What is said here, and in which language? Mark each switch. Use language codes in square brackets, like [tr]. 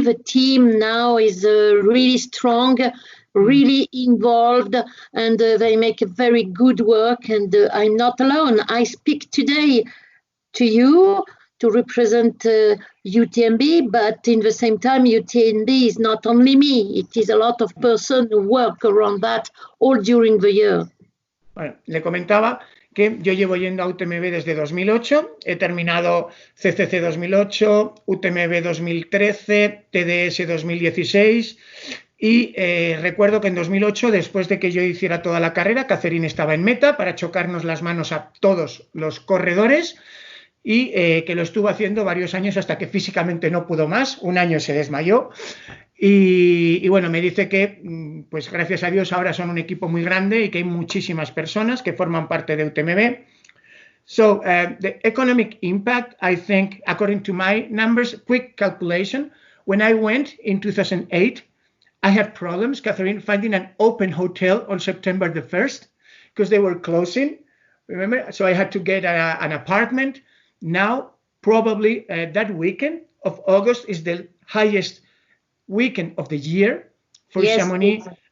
[en] The team now is really strong, really involved, and they make a very good work. And I'm not alone. I speak today to you to represent UTMB, but in the same time, UTMB is not only me. It is a lot of persons who work around that all during the year. [es] Bueno, le comentaba que yo llevo yendo a UTMB desde 2008, he terminado CCC 2008, UTMB 2013, TDS 2016 y recuerdo que en 2008, después de que yo hiciera toda la carrera, Catherine estaba en meta para chocarnos las manos a todos los corredores y que lo estuvo haciendo varios años hasta que físicamente no pudo más, un año se desmayó. Y bueno, me dice que, pues gracias a Dios, ahora son un equipo muy grande y que hay muchísimas personas que forman parte de UTMB. [en] So, the economic impact, I think, according to my numbers, quick calculation, when I went in 2008, I had problems, Catherine, finding an open hotel on September the 1st because they were closing, remember? So I had to get an apartment. Now, probably that weekend of August is the highest weekend of the year for Chamonix. Yes.